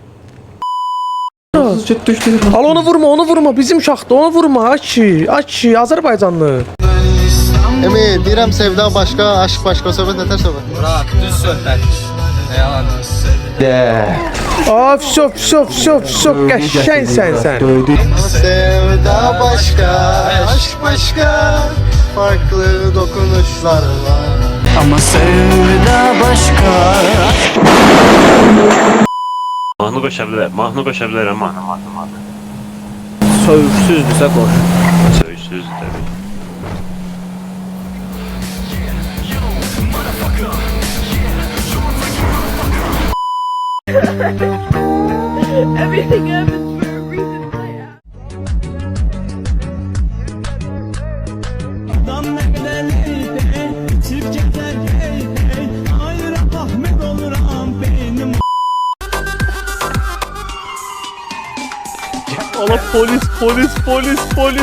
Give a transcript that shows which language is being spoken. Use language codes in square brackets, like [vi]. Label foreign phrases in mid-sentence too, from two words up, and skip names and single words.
[az] Al onu vurma, bizim uşaqdır, onu vurma, Aki, Azərbaycanlı. Emir, deyirəm sevda başqa, aşk başqa, söhbət nətər söhbət? Murat, düz söhbət. Ne yalan? Of, qəşəngsən sən. Sevda başqa, aşk başqa, [tr] farklı dokunuşlar var. Ama sevda başka. [az] Mahnı qoşa bilərəm, mahnı. Sövsüzdürsə qoş. Söysüz təbii. [en] Everything happens for a reason. [az] Ala polis.